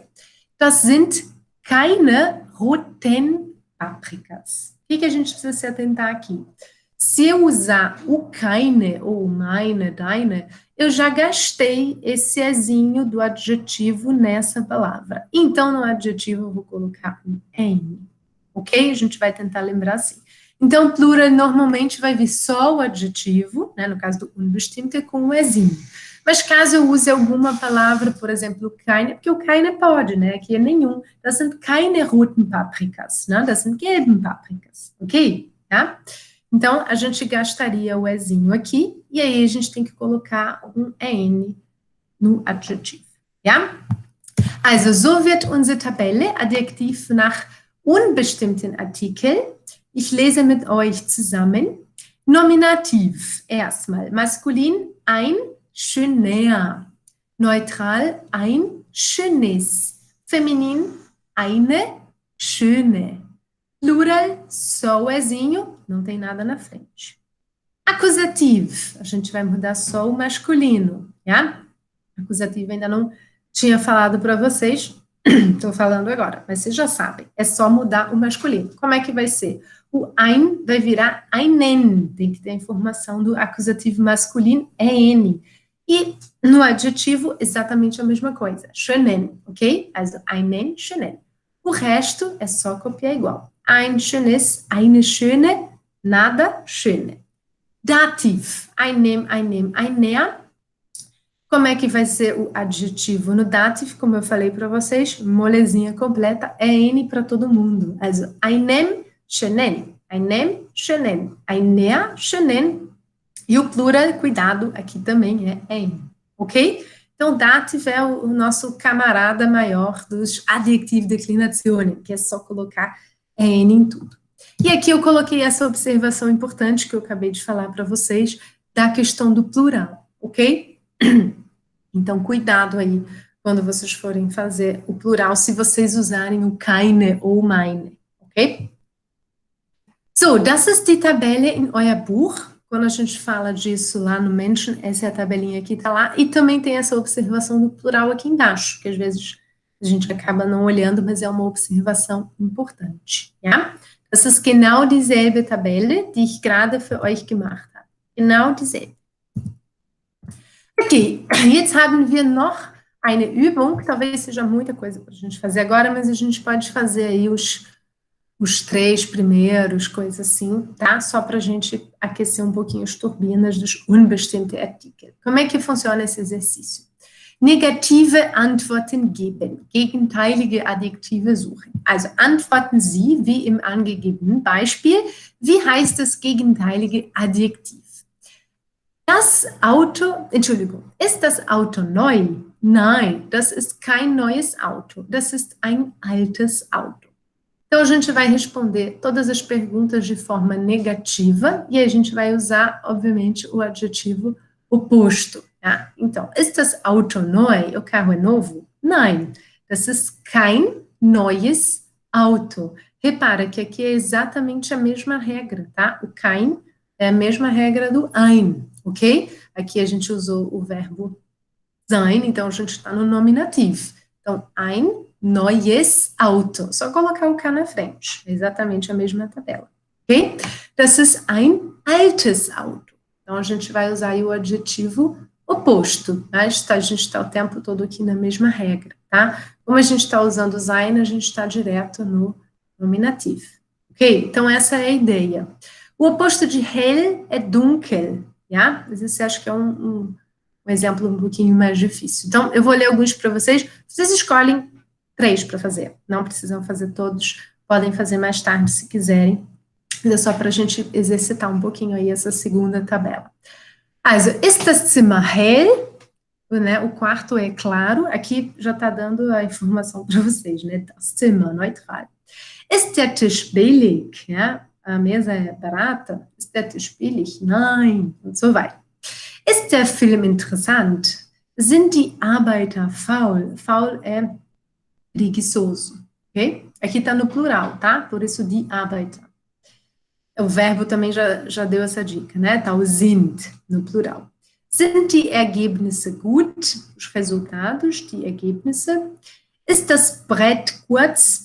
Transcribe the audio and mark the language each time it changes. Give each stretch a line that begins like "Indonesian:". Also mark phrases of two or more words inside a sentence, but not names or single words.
German: Das sind keine roten Paprikas.
Portuguese: O que a gente precisa se atentar aqui? Se eu usar o keine, ou
German: meine, deine,
Portuguese: eu já gastei esse ezinho do adjetivo nessa palavra. Então, no adjetivo, eu vou colocar um en. Ok? A gente vai tentar lembrar assim. Então, plural normalmente vai vir só o adjetivo, né, no caso do unbestimmte, com o ezinho. Mas caso eu use alguma palavra, por exemplo, keine, porque o keine pode, né, aqui é nenhum.
German: Das sind keine roten Paprikas, né, das sind gelben Paprikas,
Portuguese: ok? Tá? Então, a gente gastaria o ezinho aqui, e aí a gente tem que colocar um en no adjetivo, ja?
German: Also, so wird unsere Tabelle, Adjektiv nach unbestimmten Artikel. Ich lese mit euch zusammen. Nominativ, erstmal. Maskulin, ein schöner. Neutral, ein schönes. Feminin, eine schöne.
Portuguese: Plural, só o ezinho, não tem nada na frente. Acusativo, a gente vai mudar só o masculino, tá? Acusativo ainda não tinha falado para vocês, estou falando agora, mas vocês já sabem, é só mudar o masculino. Como é que vai ser? O ein vai virar einen, tem que ter a informação do acusativo masculino, é N. E no adjetivo, exatamente a mesma coisa, schönen, ok?
German: Also einen, schönen.
Portuguese: O resto é só copiar igual.
German: Ein schönes, eine schöne, Nada schöne. Dativ, ein näher.
Portuguese: Como é que vai ser o adjetivo no dativ? Como eu falei para vocês, molezinha completa, é N para todo mundo.
German: Also, einem schönen, ein näher schönen.
Portuguese: E o plural, cuidado, aqui também é N, ok? Então, dativ é o nosso camarada maior dos adjektivdeclinationen, que é só colocar N em tudo. E aqui eu coloquei essa observação importante que eu acabei de falar para vocês, da questão do plural, ok? Então, cuidado aí quando vocês forem fazer o plural, se vocês usarem o keine ou meine, ok?
German: So, das ist die Tabelle in euer Buch.
Portuguese: Quando a gente fala disso lá no Menschen, essa é a tabelinha que está lá. E também tem essa observação do plural aqui embaixo, que às vezes a gente acaba não olhando, mas é uma observação importante. Ja?
German: Das ist genau dieselbe Tabelle, die ich gerade für euch gemacht habe. Genau dieselbe. Ok, jetzt haben wir noch eine Übung,
Portuguese: talvez seja muita coisa para a gente fazer agora, mas a gente pode fazer aí os 3 primeiros, coisa assim, tá? Só para a gente aquecer um pouquinho as turbinas dos
German: unbestimmte Artikel.
Portuguese: Como é que funciona esse exercício?
German: Negative Antworten geben, gegenteilige Adjektive suchen. Also antworten Sie wie im angegebenen Beispiel. Wie heißt das gegenteilige Adjektiv? Das Auto, Entschuldigung, ist das Auto neu? Nein, das ist kein neues Auto, das ist ein altes Auto.
Portuguese: Então, a gente vai responder todas as perguntas de forma negativa e a gente vai usar, obviamente, o adjetivo oposto. Tá? Então,
German: ist das Auto neu?
Portuguese: O carro é novo?
German: Nein, das ist kein neues Auto.
Portuguese: Repara que aqui é exatamente a mesma regra, tá? O kein é a mesma regra do ein, ok? Aqui a gente usou o verbo sein, então a gente está no nominativo. Então,
German: ein neues Auto.
Portuguese: Só colocar o K na frente. É exatamente a mesma tabela.
German: Ok? Das ist ein altes Auto.
Portuguese: Então, a gente vai usar aí o adjetivo oposto. Mas a gente está o tempo todo aqui na mesma regra, tá? Como a gente está usando o sein, a gente está direto no nominativo. Ok? Então, essa é a ideia. O oposto de hell é dunkel. Ja? Mas esse acho que é um exemplo um pouquinho mais difícil. Então, eu vou ler alguns para vocês. Vocês escolhem 3 para fazer. Não precisam fazer todos. Podem fazer mais tarde se quiserem. Mas é só para a gente exercitar um pouquinho aí essa segunda tabela.
German: Also, ist das Zimmer hell?
Portuguese: Né, o quarto é claro. Aqui já está dando a informação para vocês, né?
German: Das Zimmer, neutral. Ist der Tisch billig? Ja?
Portuguese: A mesa é barata?
German: Ist der Tisch billig? Nein. Und so weiter. Ist der Film interessant? Sind die Arbeiter faul?
Portuguese: Faul é preguiçoso, ok? Aqui está no plural, tá? Por isso
German: die Arbeiter.
Portuguese: O verbo também já deu essa dica, né? Tá o sind no plural.
German: Sind die Ergebnisse gut?
Portuguese: Os resultados,
German: die Ergebnisse. Ist das Brett kurz?